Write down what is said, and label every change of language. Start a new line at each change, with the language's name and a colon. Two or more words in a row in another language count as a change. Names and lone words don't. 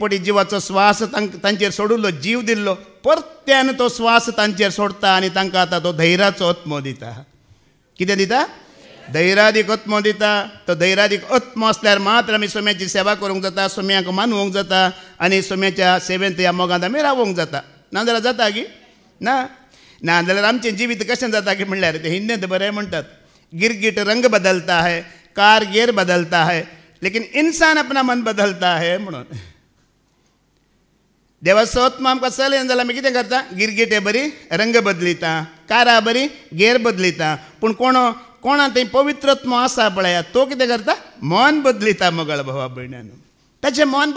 Konkani: पटी जिवाचो स्वास तांचेर सोडिल्लो जीव दिल्लो परत्यान तो स्वास तांचेर सोडता आनी तांकां आतां तो धैर्याचो आत्मो दिता कितें दिता धैर्यादीक आत्मो दिता तो धैर्यादीक आत्मो आसल्यार मात्र आमी सोम्याची सेवा करूंक जाता सोम्याक मानवूंक जाता आनी सोम्याच्या सेवेंत ह्या मोगांत आमी रावूंक जाता नाजाल्यार जाता की ना नाजाल्यार आमचें जिवीत कशें जाता की म्हणल्यार ते हिंदींत बरें म्हणटात
Hindi: गिरगिट रंग बदलता है कार गेर बदलता है लेकिन इंसान अपना मन बदलता है
Konkani: म्हणून देवाचो आत्मा आमकां चलयन जाल्यार आमी कितें करता गिरगिटे बरी रंग बदलिता कारा बरी गेर बदलिता पूण कोणा थंय पवित्र आत्मा आसा पळय तो कितें करता मन बदलिता मोगाळ भावा भयण्यानो ताचें मन